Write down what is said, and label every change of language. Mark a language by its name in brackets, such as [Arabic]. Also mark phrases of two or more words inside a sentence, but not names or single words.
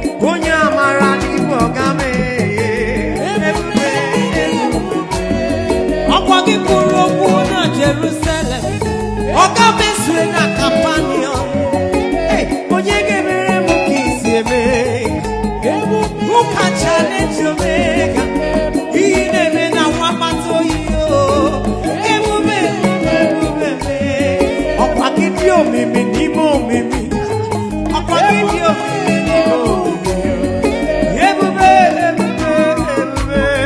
[Igbo] Onye amara n'ime ọga mee. Ebube, ebube. Ọkwa gị kwuru okwu na Jerusalem. Ọ ga-emezue na Kapanọm. Hey, onye ga-emere m ka i si eme? [English] Who can challenge Omega? [Igbo] Ihe na-eme na nwa mmadụ oyi o. Ebube, ebube, ebube. Ọkwa gị dị omimi n'ime omimi. Ọkwa gị dị omimi, omimi. Ebube, ebube, ebube.